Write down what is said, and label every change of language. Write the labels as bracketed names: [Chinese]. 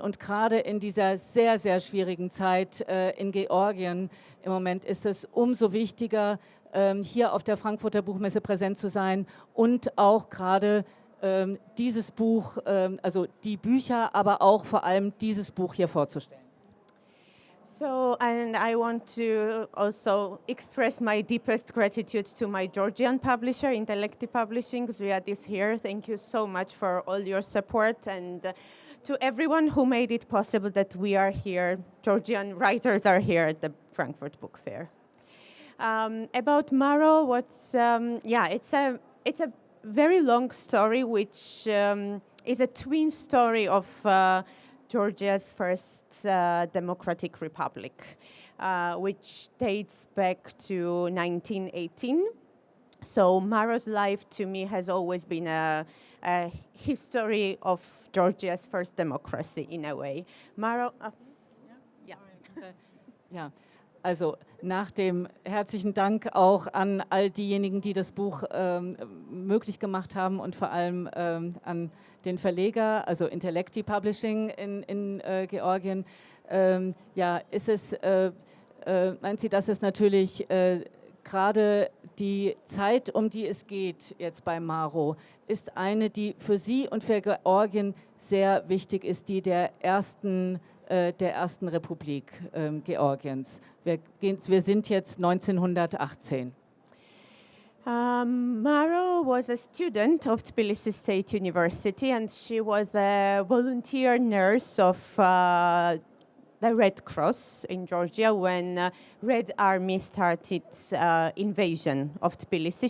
[German] Und gerade in dieser sehr, sehr schwierigen Zeit in Georgien im Moment ist es umso wichtiger, hier auf der Frankfurter Buchmesse präsent zu sein und auch gerade dieses Buch, also die Bücher, aber auch vor allem dieses Buch hier vorzustellen. [English] So, and I want to also express my deepest gratitude to my Georgian publisher, Intellecti Publishing, Zviad is here. Thank you so much for all your support, and to everyone who made it possible that we are here, Georgian writers are here at the Frankfurt Book Fair. About Maro, it's a very long story, which is a twin story of Georgia's first democratic republic, which dates back to 1918. So Maro's life to me has always been a history of Georgia's first democracy in a way. Maro, [German] ja. Also nach dem herzlichen Dank auch an all diejenigen, die das Buch möglich gemacht haben und vor allem an den Verleger, also Intellecti Publishing in Georgien. Ist es, meint sie, dass es natürlich gerade die Zeit, um die es geht jetzt bei Maro, ist eine, die für sie und für Georgien sehr wichtig ist, die der ersten Republik Georgiens. Wir sind jetzt 1918. [English] Maro was a student of Tbilisi State University, and she was a volunteer nurse of the Red Cross in Georgia when Red Army started invasion of Tbilisi.